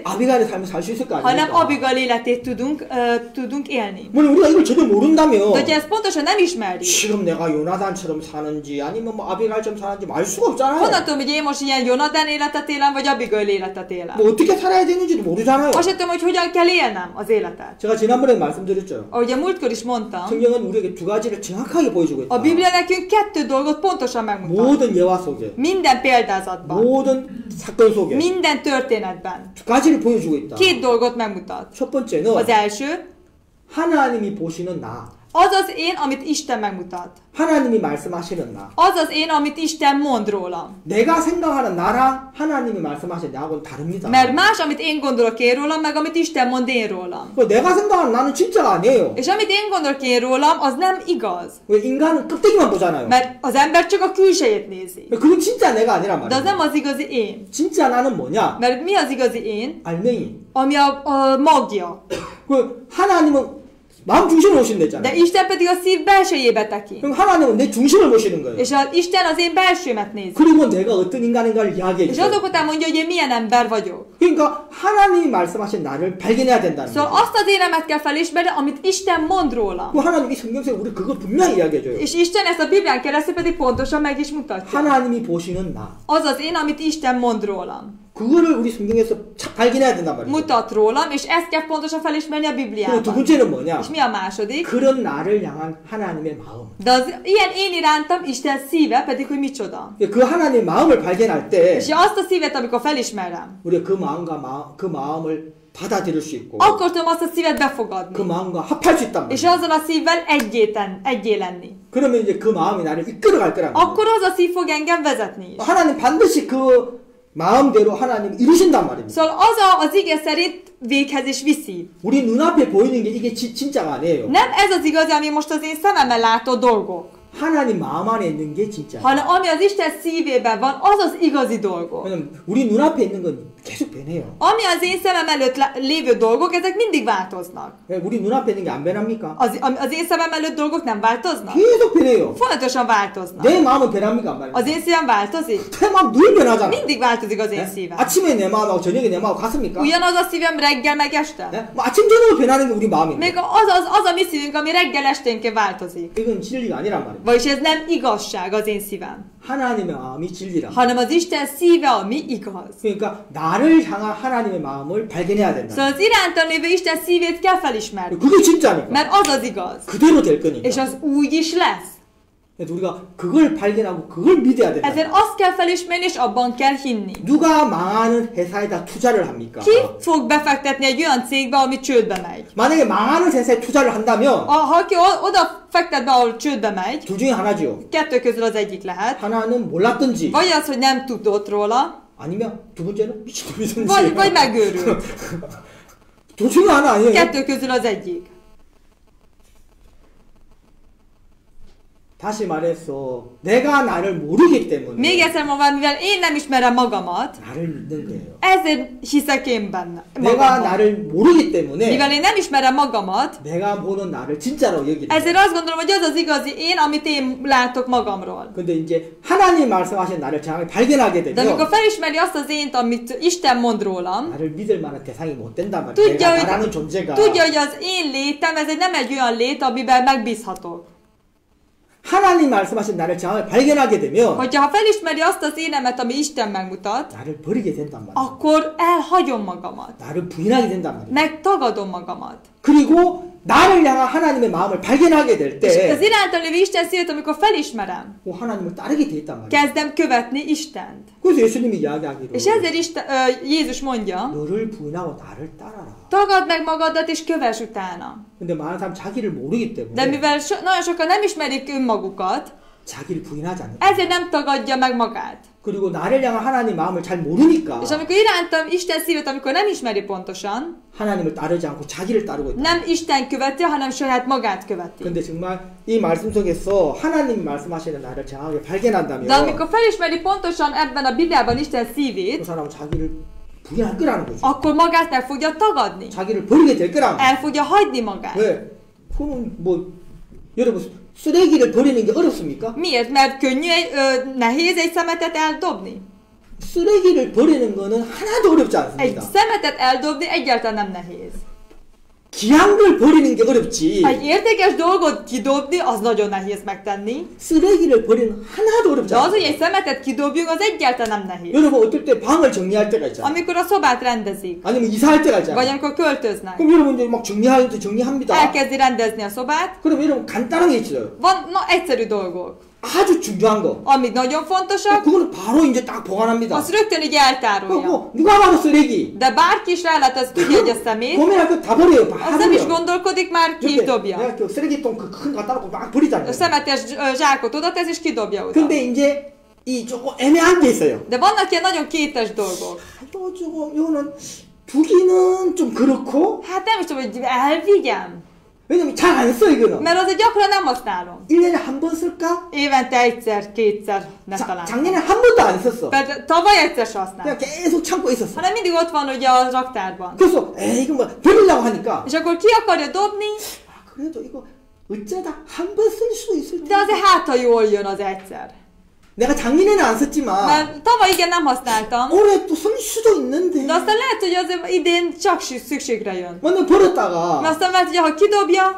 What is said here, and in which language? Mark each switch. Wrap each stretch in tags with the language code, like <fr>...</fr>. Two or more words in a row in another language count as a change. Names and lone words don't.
<ko>아비가일의 삶을 살 수 있을 거 hanem 아닙니까?</ko> <hu>Abigail életét tudunk élni.</hu> <ko>물론 우리가 이걸 전혀 모른다면</ko> <hu>De hogyha ezt pontosan nem ismerjük,</hu> <ko>지금 내가 요나단처럼 사는지 아니면 뭐 아비가일처럼 사는지 알 수가 없잖아요.</ko> <hu>honnan tudom, hogy én most ilyen Jonatán életet élem, vagy Abigail életet élem?</hu> <ko>뭐 어떻게 살아야 되는지도 모르잖아요.</ko> <hu>Azt sem tudom, hogy hogyan kell élnem az életet.</hu> <ko>제가 지난번에 말씀드렸죠.</ko> <hu>Ahogy a múltkor is mondtam,</hu> <ko>성경은 우리에게 두 가지를 정확하게 보여주고 있다.</ko> <hu>a Biblia nekünk kettő dolgot pontosan megmutat.</hu> <ko>모든 예화 속에,</ko> <hu>Minden példázatban,</hu> <ko>모든 사건 속에</ko> <hu>minden történetben.</hu> <ko>두 가지를 보여주고 있다.</ko> <hu>Két dolgot megmutat.</hu> <ko>첫 번째는</ko> <hu>Az első,</hu> <ko>하나님이 보시는 나,</ko> <hu>az az én, amit Isten megmutat.</hu> <ko>하나님이 말씀하시는 나.</ko> <hu>Az az én, amit Isten mond rólam.</hu> <ko>내가 생각하는 나랑 하나님이 말씀하시는 나하고는 다릅니다.</ko> <hu>Mert más, amit én gondolok én rólam, meg amit Isten mond én rólam.</hu> <ko>내가 생각하는 나는 진짜가 아니에요.</ko> <hu>És amit én gondolok én rólam, az nem igaz.</hu> <ko>왜 인간은 껍데기만 보잖아요.</ko> <hu>Mert az ember csak a külsejét nézi.</hu> <ko>그건 진짜 내가 아니란</ko> <hu>De az</hu> <ko>말이에요.</ko> <hu>nem az igazi én.</hu> <ko>진짜 나는 뭐냐?</ko> <hu>Mert mi az igazi én?</hu> <ko>알맹이.</ko> <hu>Ami a magja.</hu> <ko>그 하나님은 마음 중심을 보시는 De 데잖아요.</ko> <hu>Isten pedig a szív belsejébe tekint.</hu> <ko>그럼 하나님은 내 중심을 보시는 거예요.</ko> <hu>És Isten az én belsőmet nézi.</hu> <ko>그리고 내가 어떤 인간인가를 이야기해 És 주세요.</ko> <hu>azok után mondja, hogy én milyen ember vagyok.</hu> <ko>그러니까 하나님이 말씀하신 나를 발견해야 된다는 Szóval 거예요.</ko> <hu>azt az énemet kell felismerni, amit Isten mond rólam.</hu> <ko>그 하나님이 성경에서 우리 그걸 분명히 이야기해 줘요.</ko> <hu>És Isten ezt a Biblián keresztül pedig pontosan meg is mutatja.</hu> <ko>하나님이 보시는 나.</ko> <hu>Az az én, amit Isten mond rólam.</hu> <ko>그거를 우리 성경에서 발견해야 된단 말이에요.</ko> <hu>Mutat rólam, és ezt kell pontosan felismerni a</hu> <ko>그리고 두</ko> <hu>Bibliában.</hu> <ko>번째는 뭐냐?</ko> <hu>És mi a második?</hu> <ko>그런 나를 향한 하나님의 마음.</ko> <hu>De az ilyen én irántam Isten szíve pedig, hogy micsoda.</hu> <ko>그 하나님의 마음을 발견할 때</ko> <hu>És azt a szívet, amikor felismerem,</hu> <ko>우리가 그 마음을 받아들일 수 있고</ko> <hu>akkor tudom azt a szívet 그 befogadni.</hu> <ko>마음과 합할 수 있단 És 말이에요.</ko> <hu>azzal a szívvel egyé lenni.</hu> <ko>그러면 이제 그 마음이 나를 이끌어갈 거란 말이에요.</ko> <hu>Akkor az a szív fog engem vezetni is.</hu> <ko>하나님 반드시 그 마음대로 하나님 이루신단 말입니다.</ko> <hu>Szóval az ige szerint véghez is viszi.</hu> <ko>우리 눈앞에 보이는 게 이게 진짜가 아니에요.</ko> <hu>Nem ez az igazi, ami most az én szememmel látó dolgok,</hu> <ko>하나님 마음 안에 있는 게 진짜.</ko> <hu>hanem ami az Isten szívében van, az az igazi dolgok.</hu> <ko>왜냐면 우리 눈앞에 있는 건 계속 변해요.</ko> <hu>Ami az én szemem előtt lévő dolgok, ezek mindig változnak.</hu> <ko>우리 눈앞에 있는 게 안 변합니까?</ko> <hu>Az én szemem előtt dolgok nem változnak?</hu> <ko>계속 변해요.</ko> <hu>Folyamatosan változnak.</hu> <ko>내 마음은 변합니까? 안 변합니까?</ko> <hu>Az én szívem változik?</hu> <ko>내 마음 늘 변하잖아.</ko> <hu>Mindig változik az én 네? szívem.</hu> <ko>아침에 내 마음하고 저녁에 내 마음하고 같습니까?</ko> <hu>Ugyanaz a szívem reggel meg este?</hu> <ko>네? 뭐 아침 저녁으로 변하는 게 우리 마음인데.</ko> <hu>Még az a mi szívünk, ami reggel esténként változik.</hu> <ko>이건 진리가 아니란 말이에요.</ko> <hu>Vagyis ez nem igazság az én szívem,</hu> <ko>하나님의 마음이 진리란 말이에요.</ko> <hu>hanem az Isten szíve, ami igaz.</hu> <ko>그러니까 나를 향한 하나님의 마음을 발견해야 된다.</ko> <hu>Szóval az irántam lévő Isten szívét kell felismerni,</hu> <ko>그게 진짜니까.</ko> <hu>mert az az igaz.</hu> <ko>그대로 될 거니까.</ko> <hu>És az úgy is lesz.</hu> <ko>그래서 우리가 그걸 발견하고 그걸 믿어야 된다.</ko> <hu>Ezért azt kell felismerni, és abban kell hinni.</hu> <ko>누가 망하는 회사에다 투자를 합니까?</ko> <hu>Ki fog befektetni egy olyan cégbe, ami csődbe megy?</hu> <ko>만약에 망하는 회사에 투자를 한다면</ko> <hu>Ha ki oda fektet be, ahol csődbe megy,</hu> <ko>둘 중에 하나죠.</ko> <hu>kettő közül az egyik lehet.</hu> <ko>하나는 몰랐든지</ko> <hu>Vagy az, hogy nem tudott róla,</hu> <ko>아니면 두 번째는 미친놈이든지.</ko> <hu>vagy megőrült.</hu> <ko>둘 중에 하나 아니에요.</ko> <hu>Kettő közül az egyik.</hu> <ko>다시 말해서 내가 나를 모르기 때문에</ko> <hu>Még egyszer mondom, mivel én nem ismerem magamat,</hu> <ko>나를 믿는 거예요.</ko> <hu>ezért hiszek én benne.</hu> <ko>내가 magamban. 나를 모르기 때문에</ko> <hu>Mivel én nem ismerem magamat,</hu> <ko>내가 보는 나를 진짜로 여기는 ezért 거예요.</ko> <hu>azt gondolom, hogy az az igazi én, amit én látok magamról.</hu> <ko>근데 이제 하나님 말씀하신 나를 정확히 발견하게 De 되면</ko> <hu>amikor felismeri azt az ént, amit Isten mond rólam,</hu> <ko>나를 믿을 만한 대상이 못 된단 말이에요. tudja, 내가 나라는 존재가</ko> <hu>hogy az én létem, ez nem egy olyan lét, amiben megbízhatok.</hu> <ko>하나님 말씀하신 나를 정확히 발견하게 되면</ko> <hu>Hogyha felismeri azt az énemet, ami Isten megmutat,</hu> <ko>나를 버리게 된단 말이에요.</ko> <hu>akkor elhagyom magamat.</hu> <ko>나를 부인하게 된단 말이에요.</ko> <hu>Megtagadom magamat.</hu> <ko>그리고 나를 향한 하나님의 마음을 발견하게 될</ko> <hu>És az</hu> <ko>때</ko> <hu>irántam lévő Isten szívet, amikor felismerem,</hu> <ko>하나님을 따르게 돼 있단 말이야.</ko> <hu>kezdem követni Istent.</hu> <ko>그래서 예수님이 이야기하기로</ko> <hu>És ezért Jézus mondja,</hu> <ko>너를 부인하고 나를 따라라.</ko> <hu>tagadd meg magadat és kövess utána.</hu> <ko>근데 많은 사람 자기를 모르기 De 때문에</ko> <hu>mivel nagyon sokan nem ismerik önmagukat,</hu> <ko>자기를 부인하지 않는.</ko> <hu>ezért nem tagadja meg magát.</hu> <ko>그리고 나를 향한 하나님 마음을 잘 모르니까</ko> <hu>És amikor irántam Isten szívet, amikor nem ismeri pontosan,</hu> <ko>하나님을 따르지 않고 자기를 따르고 있다.</ko> <hu>nem Isten követi, hanem saját magát követi.</hu> <ko>근데 정말 이 말씀 속에서 하나님 말씀하시는 나를 정확하게 발견한다면</ko> <hu>De amikor felismeri pontosan ebben a Bibliában Isten 그 szívét,</hu> <ko>사람은 자기를 부인할 거라는 거죠.</ko> <hu>akkor magát meg fogja tagadni.</hu> <ko>자기를 버리게 될 거라는 거죠.</ko> <hu>El fogja hagyni magát.</hu> <ko>왜? 그러면 뭐 여러분 쓰레기를 버리는 게 어렵습니까?</ko> <hu>Miért? Mert könnyű, nehéz egy szemetet eldobni.</hu> <ko>쓰레기를 버리는 거는 하나도 어렵지 Egy 않습니다.</ko> <hu>szemetet eldobni egyáltalán nem nehéz.</hu> <ko>귀한 걸 버리는 게 어렵지.</ko> <hu>Egy értékes dolgot kidobni, az nagyon nehéz megtenni.</hu> <ko>쓰레기를 버리는 하나도 어렵지</ko> <hu>De az, hogy</hu> <ko>않습니다.</ko> <hu>egy szemetet kidobjunk, az egyáltalán nem nehéz.</hu> <ko>여러분 어떨 때 방을 정리할 때가 있잖아요.</ko> <hu>Amikor a szobát rendezik,</hu> <ko>아니면 이사할 때가 vagy 있잖아요.</ko> <hu>amikor költöznek,</hu> <ko>그럼 여러분들이 막 정리합니다.</ko> <hu>elkezdi rendezni a szobát,</hu> <ko>그럼 여러분 간단한 게 있어요.</ko> <hu>van egyszerű dolgok.</hu> <ko>아주 중요한 거.</ko> <hu>Amik nagyon fontosak,</hu> <ko>그거는 바로 이제 딱 보관합니다.</ko> <hu>azt rögtön így eltárolja.</hu> <ko>뭐 누가 봐도 쓰레기.</ko> <hu>De bárki is rálát, az tudja, hogy a szemét,</hu> <ko>고민할 거 다 버려요. 다</ko> <hu>az nem is</hu> <ko>버려.</ko> <hu>gondolkodik, már ki is dobja.</hu> <ko>내가 그 쓰레기통 큰 거 갖다 놓고 막 A 버리잖아요.</ko> <hu>szemetes zsákot oda tesz, és kidobja oda.</hu> <ko>근데 이제 이 조금 애매한 게 있어요.</ko> <hu>De vannak ilyen nagyon kétes dolgok.</hu> <ko>또 조금 이거는 두기는 좀 그렇고</ko> <hu>Hát nem is tudom, hogy elvigyem.</hu> <ko>왜냐면 잘 안 써 이거는.</ko> <hu>Mert azért gyakran nem használom.</hu> <ko>1년에 한 번 쓸까?</ko> <hu>Évente egyszer, kétszer, ne talán.</hu> <ko>작년에 한 번도 안 썼어.</ko> <hu>Mert tavaly egyszer se használtam.</hu> <ko>그냥 계속 참고 있었어.</ko> <hu>Hanem mindig ott van ugye a raktárban.</hu> <ko>그래서 에이 이거 뭐 버리려고 하니까</ko> <hu>És akkor ki akarja dobni,</hu> <ko>아, 그래도 이거 어쩌다 한 번 쓸 수도 있을 de 텐데.</ko> <hu>azért hát, ha jól jön az egyszer.</hu> <ko>내가 작년에는 안 썼지만</ko> <hu>Mert tavaly igen nem használtam,</hu> <ko>올해 또 쓸 수도 있는데.</ko> <hu>de aztán lehet, hogy azért idén csak szükségre jön.</hu> <ko>완전 버렸다가</ko> <hu>Mert aztán mert ugye, ha kidobja,</hu>